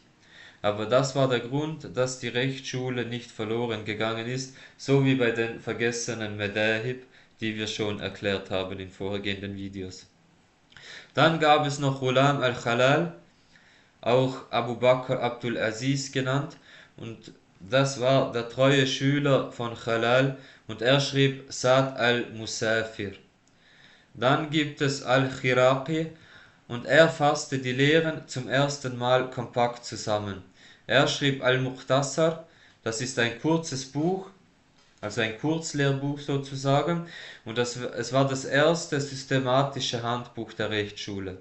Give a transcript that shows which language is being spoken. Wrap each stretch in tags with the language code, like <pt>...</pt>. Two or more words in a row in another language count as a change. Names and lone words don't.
<de>Aber das war der Grund, dass die Rechtsschule nicht verloren gegangen ist, so wie bei den vergessenen Madahib, die wir schon erklärt haben in vorhergehenden Videos. Dann gab es noch Ghulam al-Khalal, auch Abu Bakr Abdul Aziz genannt, und das war der treue Schüler von Khalal und er schrieb Sa'd al-Musafir. Dann gibt es Al-Khiraqi und er fasste die Lehren zum ersten Mal kompakt zusammen. Er schrieb Al-Mukhtasar, das ist ein kurzes Buch, also ein Kurzlehrbuch sozusagen, und es war das erste systematische Handbuch der Rechtsschule.</de>